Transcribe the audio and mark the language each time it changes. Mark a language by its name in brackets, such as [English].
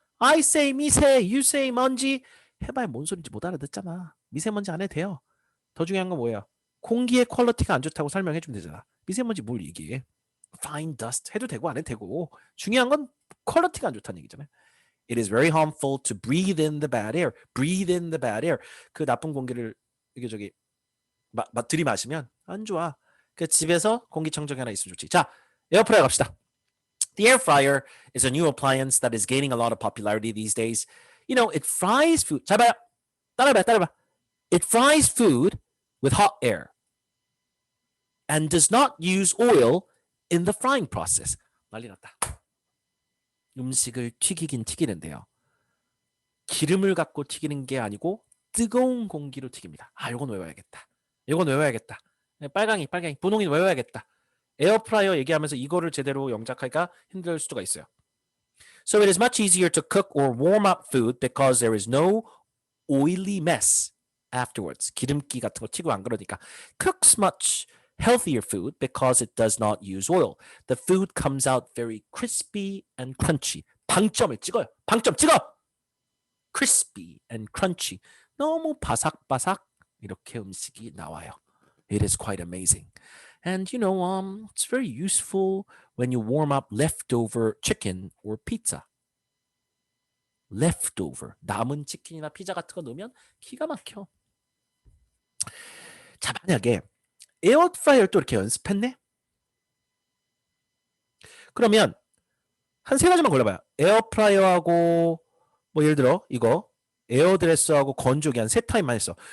[English] I say 미세, you say 먼지. [Korean] 해봐야 뭔 소리인지 못 알아듣잖아. 미세먼지 안 해도 돼요. 더 중요한 건 뭐예요? 공기의 퀄리티가 안 좋다고 설명해 주면 되잖아. 미세먼지 뭘 얘기해? Fine dust 해도 되고 안 해도 되고 중요한 건 퀄리티가 안 좋다는 얘기잖아요. [English] It is very harmful to breathe in the bad air. Breathe in the bad air. [Korean] 그 나쁜 공기를 이게 들이마시면 안 좋아. 그 집에서 공기청정기 하나 있으면 좋지. 자, 에어프라이어 갑시다. [English] The air fryer is a new appliance that is gaining a lot of popularity these days. You know, it fries food. [Korean] 잘 봐요. 따라해봐. [English] It fries food with hot air and does not use oil in the frying process. [Korean] 난리 났다. 음식을 튀기긴 튀기는데요. 기름을 갖고 튀기는 게 아니고 뜨거운 공기로 튀깁니다. 아, 요건 외워야겠다. 요건 외워야겠다. 빨강이 분홍이 외워야겠다. 에어프라이어 얘기하면서 이거를 제대로 영작하기가 힘들 수가 있어요. [English] So it is much easier to cook or warm up food because there is no oily mess afterwards. [Korean] 기름기 같은 거 튀고 안 그러니까. [English] Cooks much healthier food because it does not use oil. The food comes out very crispy and crunchy. [Korean] 방점을 찍어요. 방점 찍어! [English] Crispy and crunchy. [Korean] 너무 바삭바삭 이렇게 음식이 나와요. [English] It is quite amazing. And you know, it's very useful when you warm up leftover chicken or pizza. leftover. [Korean] 남은 치킨이나 피자 같은 거 넣으면 기가 막혀. 자, 만약에 에어프라이어를 또 이렇게 연습했네? 그러면 한 세 가지만 골라봐요. 에어프라이어하고 뭐 예를 들어 이거 에어드레스하고 건조기 한 세 타임만 했어.